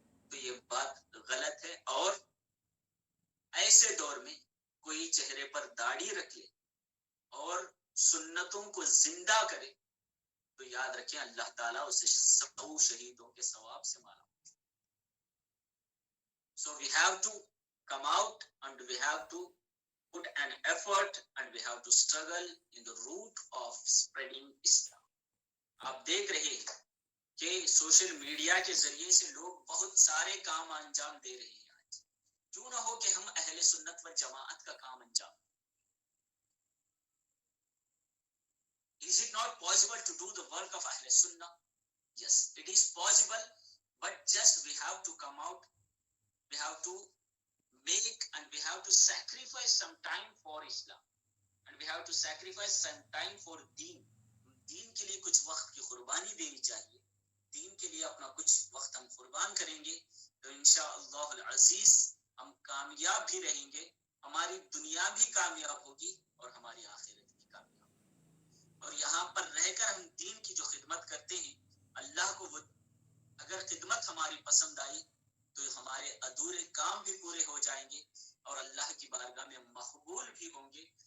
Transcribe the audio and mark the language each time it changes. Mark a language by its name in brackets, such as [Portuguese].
[Urdu] تو یہ بات غلط ہے. اور ایسے دور میں کوئی چہرے پر داڑھی رکھ لے اور سنتوں کو زندہ کرے تو یاد رکھیں اللہ تعالیٰ اسے 100 شہیدوں کے ثواب سے مالا. [English] So we have to come out and we have to put an effort and we have to struggle in the route of spreading Islam. [Urdu] آپ دیکھ رہے ہیں کہ سوشل میڈیا کے ذریعے سے لوگ بہت سارے کام انجام دے رہے ہیں. آج کیوں نہ ہو کہ ہم اہل سنت و جماعت کا کام انجام. [English] Is it not possible to do the work of Ahl Sunnah? Yes, it is possible, but just we have to come out, we have to make and we have to sacrifice some time for Islam and we have to sacrifice some time for Deen. [Urdu] دین کے لیے کچھ وقت کی قربانی دینی چاہیے. دین کے لیے اپنا کچھ وقت ہم قربان کریں گے تو انشاءاللہ العزیز ہم کامیاب بھی رہیں گے، ہماری دنیا بھی کامیاب ہوگی اور ہماری آخرت بھی کامیاب ہوگی. اور یہاں پر رہ کر ہم دین کی جو خدمت کرتے ہیں، اللہ کو وہ اگر خدمت ہماری پسند آئی تو ہمارے ادھورے کام بھی پورے ہو جائیں گے اور اللہ کی بارگاہ میں مقبول بھی ہوں گے.